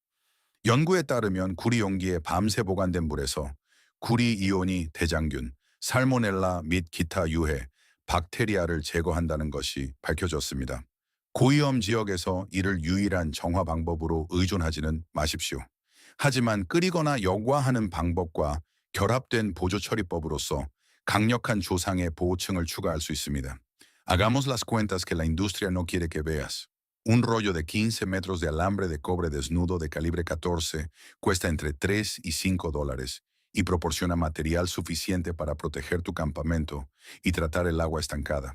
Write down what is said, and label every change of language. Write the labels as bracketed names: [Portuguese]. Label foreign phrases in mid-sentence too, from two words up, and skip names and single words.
[Korean] 연구에 따르면 구리 용기에 밤새 보관된 물에서 구리 이온이 대장균, 살모넬라 및 기타 유해, 박테리아를 제거한다는 것이 밝혀졌습니다. 고위험 지역에서 이를 유일한 정화 방법으로 의존하지는 마십시오. 하지만 끓이거나 여과하는 방법과 결합된 보조 처리법으로서 강력한 조상의 보호층을 추가할 수 있습니다. [Spanish] Hagamos las cuentas que la industria no quiere que veas. Un rollo de 15 metros de alambre de cobre desnudo de calibre 14 cuesta entre 3 y $5 y proporciona material suficiente para proteger tu campamento y tratar el agua estancada.